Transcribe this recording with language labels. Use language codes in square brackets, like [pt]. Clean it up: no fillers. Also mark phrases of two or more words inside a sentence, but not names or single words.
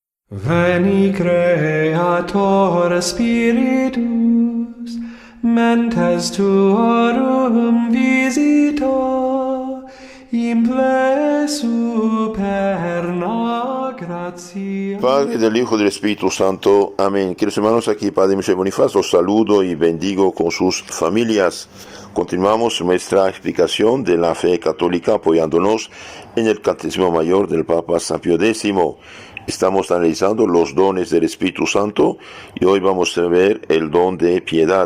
[la] Veni Creator Spiritus, mentes tuorum visita, imple superna gratia. [es] Padre, del Hijo y del Espíritu Santo. Amén. Queridos hermanos, aquí Padre Michel Bonifaz, los saludo y bendigo con sus familias. Continuamos nuestra explicación de la fe católica apoyándonos en el Catecismo Mayor del Papa San Pío X. Estamos analizando los dones del Espíritu Santo y hoy vamos a ver el don de piedad.